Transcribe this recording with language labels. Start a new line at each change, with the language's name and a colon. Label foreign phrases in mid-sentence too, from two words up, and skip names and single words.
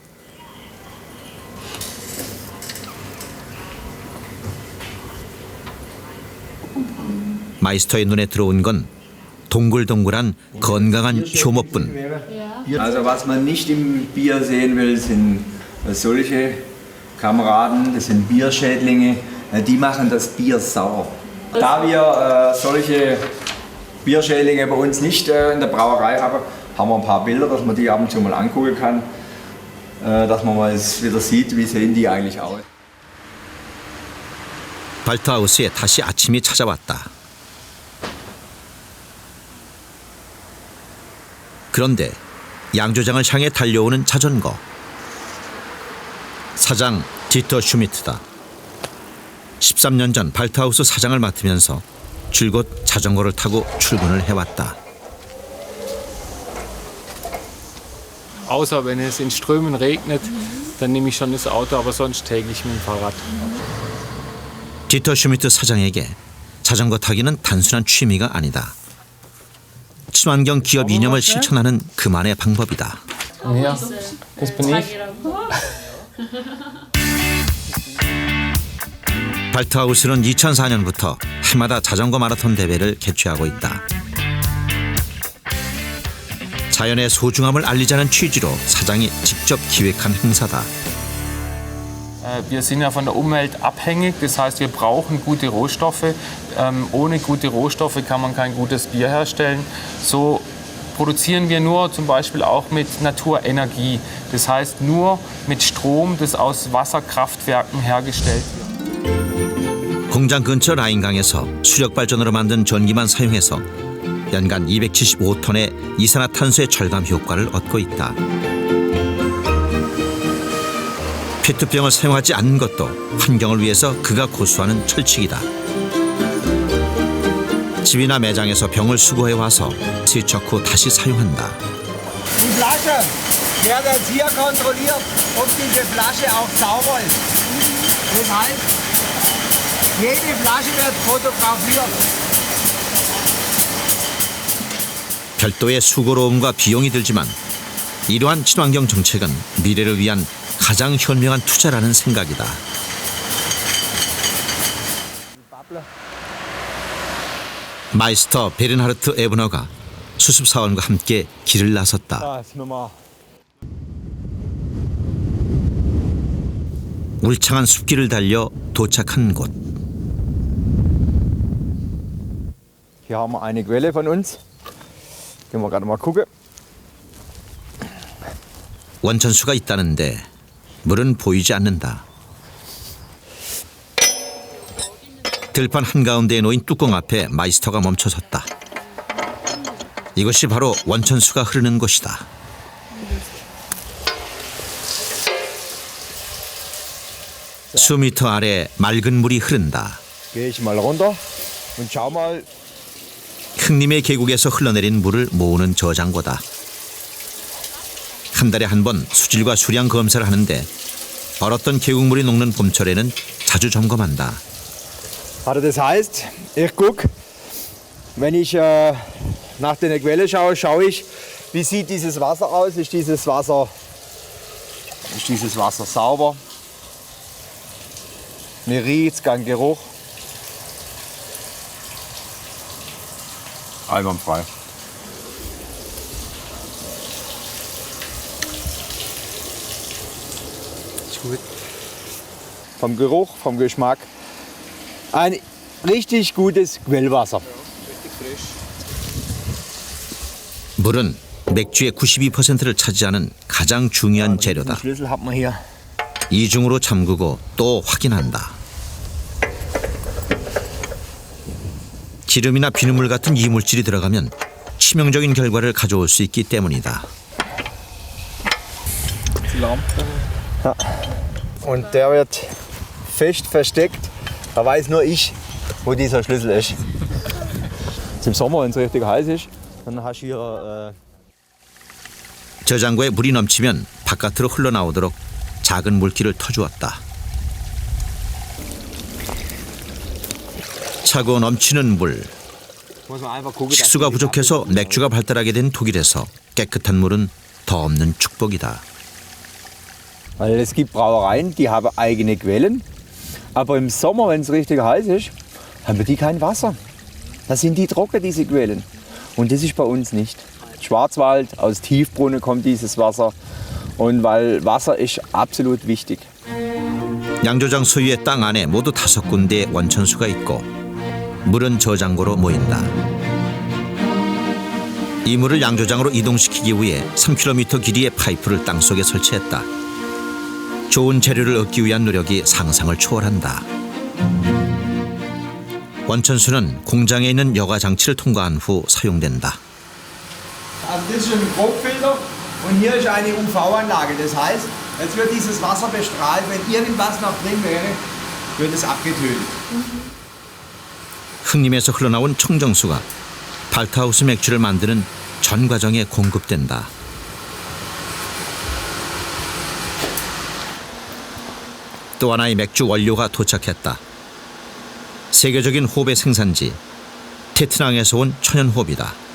Korean: 마이스터의 눈에 들어온 건 동글동글한 건강한 효모뿐.
German: Also was man nicht im Bier sehen will, sind solche Kameraden, das sind Bierschädlinge, die machen das Bier sauer. Da wir solche Bierschädlinge bei uns nicht in der Brauerei haben, haben wir ein paar Bilder, dass man die ab und zu mal angucken kann, dass man mal wieder sieht, wie sehen die eigentlich aus.
Korean: 발트하우스에 다시 아침이 찾아왔다. 그런데 양조장을 향해 달려오는 자전거. 사장 디터 슈미트다. 13년 전 발트하우스 사장을 맡으면서 줄곧 자전거를 타고 출근을 해왔다.
German: Außer wenn es in Strömen regnet, dann nehme ich schon das Auto, aber sonst täglich mit dem Fahrrad.
Korean: 디터 슈미트 사장에게 자전거 타기는 단순한 취미가 아니다. 친환경 기업 이념을 실천하는 그만의 방법이다.
German: Ja, das bin ich.
Korean: 발트하우스는 2004년부터 해마다 자전거 마라톤 대회를 개최하고 있다. 자연의 소중함을 알리자는 취지로 사장이 직접 기획한 행사다.
German: Wir sind ja von der Umwelt abhängig, das heißt, wir brauchen gute Rohstoffe. Ohne gute Rohstoffe kann man kein gutes Bier herstellen. So produzieren wir nur zum Beispiel auch mit Naturenergie. Das heißt nur mit Strom, das aus Wasserkraftwerken hergestellt wird.
Korean: 공장 근처 라인강에서 수력 발전으로 만든 전기만 사용해서 연간 275톤의 이산화탄소의 절감 효과를 얻고 있다. 페트병을 사용하지 않는 것도 환경을 위해서 그가 고수하는 철칙이다. 집이나 매장에서 병을 수거해 와서 세척 후 다시 사용한다.
German: Die Flasche wird jetzt hier kontrolliert, ob diese Flasche auch sauber ist. Das heißt, jede Flasche wird fotografiert.
Korean: 별도의 수고로움과 비용이 들지만 이러한 친환경 정책은 미래를 위한 가장 현명한 투자라는 생각이다. 마이스터 베른하르트 에브너가 수습사원과 함께 길을 나섰다. 울창한 숲길을 달려 도착한 곳.
German: Hier haben wir eine Quelle von uns. Gehen wir gerade mal gucken.
Korean: 원천수가 있다는데 물은 보이지 않는다. 들판 한가운데에 놓인 뚜껑 앞에 마이스터가 멈춰섰다. 이것이 바로 원천수가 흐르는 곳이다. 수미터 아래 맑은 물이 흐른다.
German: Gehe ich mal runter und schau mal.
Korean: 흑림의 계곡에서 흘러내린 물을 모으는 저장고다. 한 달에 한 번 수질과 수량 검사를 하는데 얼었던 계곡물이 녹는 봄철에는 자주 점검한다.
German: Also das heißt, ich gucke, wenn ich nach der Quelle schaue, schaue ich, wie sieht dieses Wasser aus? Ist dieses Wasser sauber? Wie riecht es, kein Geruch? Einwandfrei. Ist gut. Vom Geruch, vom Geschmack. Ein richtig gutes Quellwasser.
Korean: 물은 맥주의 92%를 차지하는 가장 중요한 재료다.
German: Schlüssel hat man hier.
Korean: 이중으로 잠그고 또 확인한다. 기름이나 비눗물 같은 이물질이 들어가면 치명적인 결과를 가져올 수 있기 때문이다.
German: Ja. Und der wird fest versteckt. Da weiß nur ich, wo dieser Schlüssel ist. Im Sommer, wenn es richtig heiß ist, dann hast du hier.
Korean: 저장고에 물이 넘치면 바깥으로 흘러나오도록 작은 물기를 터주었다. 차고 넘치는 물. 식수가 부족해서 맥주가 발달하게 된 독일에서 깨끗한 물은 더 없는 축복이다.
German: Weil es gibt Brauereien, die haben eigene Quellen. Aber im Sommer, wenn es richtig heiß ist, haben die kein Wasser. Da sind die trocken, diese Quellen. Und das ist bei uns nicht. Schwarzwald, aus Tiefbrunnen kommt dieses Wasser. Und weil Wasser ist absolut wichtig.
Korean: 양조장 소유의 땅 안에 모두 5군데의 원천수가 있고 물은 저장고로 모인다. 이 물을 양조장으로 이동시키기 위해 3km 길이의 파이프를 땅속에 설치했다. 좋은 재료를 얻기 위한 노력이 상상을 초월한다. 원천수는 공장에 있는 여과 장치를 통과한 후 사용된다.
German: Also das ist ein Grobfilter und hier ist eine UV-Anlage. Das heißt, jetzt wird dieses Wasser bestrahlt. Wenn irgendwas noch drin wäre, wird es abgetötet.
Korean: 흑림에서 흘러나온 청정수가 발트하우스 맥주를 만드는 전 과정에 공급된다. 또 하나의 맥주 원료가 도착했다. 세계적인 호배 생산지 테트낭에서 온 천연호비다.